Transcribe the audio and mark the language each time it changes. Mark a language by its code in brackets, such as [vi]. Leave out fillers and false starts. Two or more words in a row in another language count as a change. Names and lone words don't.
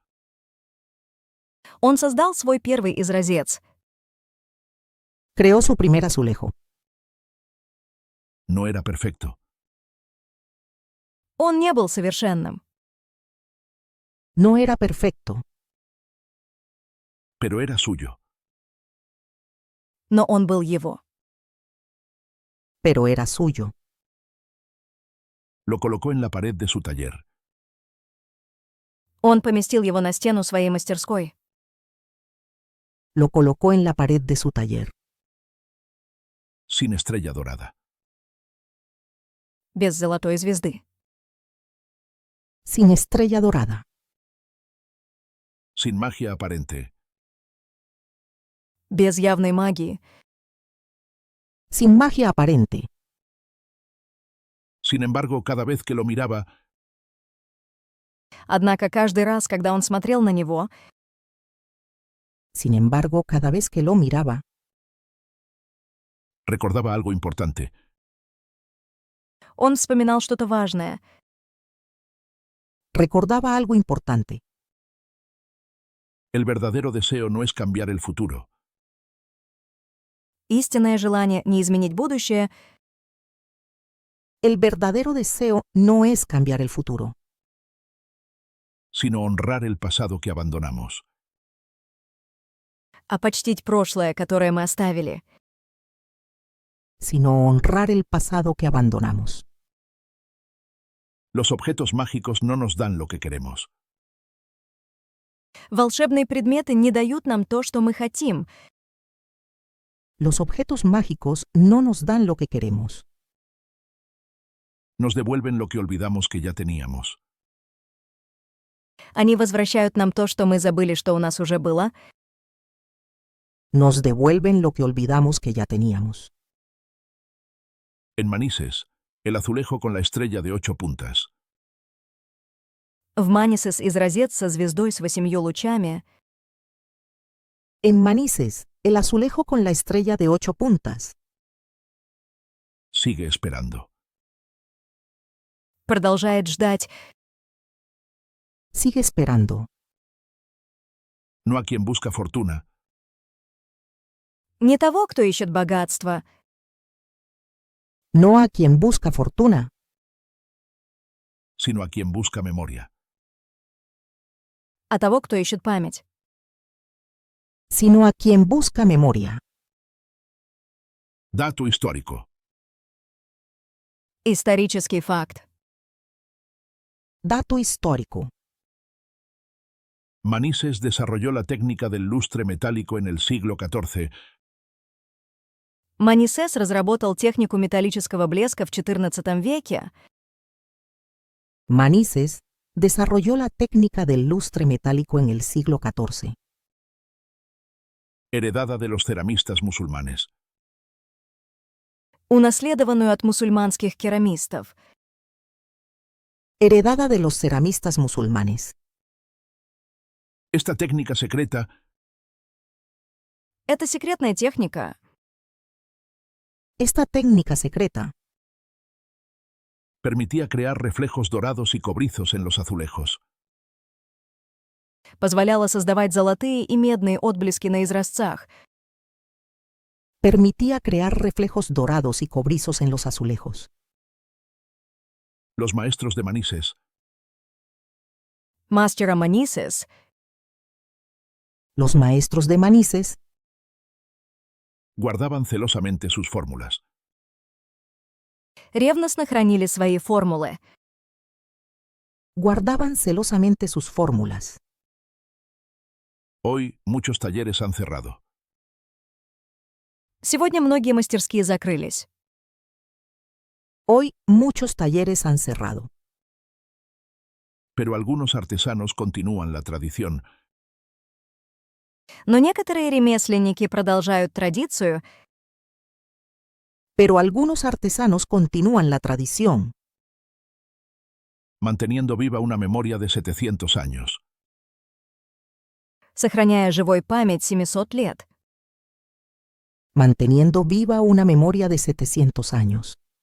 [ru] он создал свой первый изразец. [es] creó su primer azulejo. No era perfecto, [ru] Он не был совершенным, [es] No era perfecto, pero era suyo. [ru] но он был его. [es] pero era suyo. Lo colocó en la pared de su taller. [ru] Он поместил его на стену своей мастерской. [es] Lo colocó en la pared de su taller, Sin estrella dorada. [ru] Без золотой звезды. [es] sin estrella dorada, Sin magia aparente. [ru] Без явной магии. [es] sin magia aparente. Sin embargo, cada vez que lo miraba, [ru] Однако каждый раз, когда он смотрел на него, [es] Sin embargo, cada vez que lo miraba, recordaba algo importante. [ru] он вспоминал что-то важное. [es] recordaba algo importante. El verdadero deseo no es cambiar el futuro, [ru] Истинное желание не изменить будущее, [es] El verdadero deseo no es cambiar el futuro, sino honrar el pasado que abandonamos. [ru] а почтить прошлое, которое мы оставили. [es] sino honrar el pasado que abandonamos. Los objetos mágicos no nos dan lo que queremos, [ru] Волшебные предметы не дают нам то, что мы хотим. [es] Los objetos mágicos no nos dan lo que queremos, nos devuelven lo que olvidamos que ya teníamos. [ru] Они возвращают нам то, что мы забыли, что у нас уже было. [es] nos devuelven lo que olvidamos que ya teníamos. En Manises, el azulejo con la estrella de 8 puntas. [ru] В Манисес изразец со звездой с 8 лучами. [es] En Manises, el azulejo con la estrella de 8 puntas. Sigue esperando. [ru] Продолжает ждать [es] Sigue esperando, No a quien busca fortuna, [ru] не того, кто ищет богатство, [es] no a quien busca fortuna, sino a quien busca memoria. [ru] А того, кто ищет память. [es] sino a quien busca memoria. Dato histórico. [ru] Исторический факт. [es] Dato histórico. Manises desarrolló la técnica del lustre metálico en el siglo XIV. [ru] Манисес разработал технику металлического блеска в XIV веке. [es] Manises desarrolló la técnica del lustre metálico en el siglo XIV, Heredada de los ceramistas musulmanes. [ru] Унаследованную от мусульманских керамистов. [es] heredada de los ceramistas musulmanes. Esta técnica secreta [ru] Это секретная техника. [es] Esta técnica secreta permitía crear reflejos dorados y cobrizos en los azulejos. [ru] Позволяла создавать золотые и медные отблески на изразцах. [es] permitía crear reflejos dorados y cobrizos en los azulejos. Los maestros de Manises [ru] Мастера Манисес [es] Los maestros de Manises guardaban celosamente sus fórmulas. [ru] ревностно хранили свои формулы. [es] guardaban celosamente sus fórmulas. Hoy, muchos talleres han cerrado. [ru] Сегодня многие мастерские закрылись. [es] Hoy muchos talleres han cerrado, Pero algunos artesanos continúan la tradición. [ru] Но некоторые ремесленники продолжают традицию, [es] pero algunos artesanos continúan la tradición, manteniendo viva una memoria de 700 años. [ru] сохраняя живой память 700 лет. [es] manteniendo viva una memoria de 700 años.